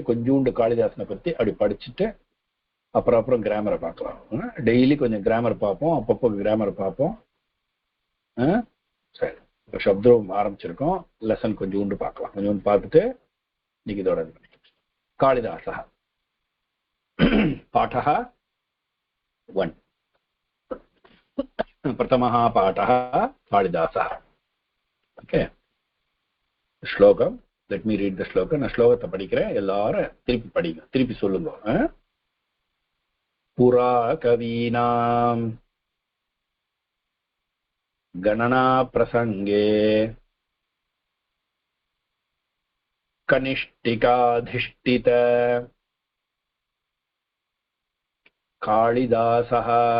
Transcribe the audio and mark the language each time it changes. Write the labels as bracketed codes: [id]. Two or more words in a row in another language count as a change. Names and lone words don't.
[ta] கொஞ்சோண்டு காளிதாசனை பத்தி அப்படி படிச்சுட்டு அப்புறம் கிராமரை பார்க்கலாம். டெய்லி கொஞ்சம் கிராமர் பார்ப்போம், அப்பப்போ கிராமர் பார்ப்போம். சரி, இப்போ சப்தம் ஆரம்பிச்சிருக்கோம். லெசன் கொஞ்சோண்டு பார்க்கலாம். கொஞ்சோண்டு பார்த்துட்டு இன்னைக்கு இதோட காளிதாசா பாடः 1. [sa] प्रथमः पाठः कालिदासः. ओके, श्लोकम. [en] let me read the shloka. [ta] நான் ஸ்லோகத்தை படிக்கிறேன், எல்லாரும் திருப்பி படிங்க, திருப்பி சொல்லுங்க. [sa] पुरा कवीनां गणना प्रसंगे कनिष्ठिकाधिष्ठित कालिदासः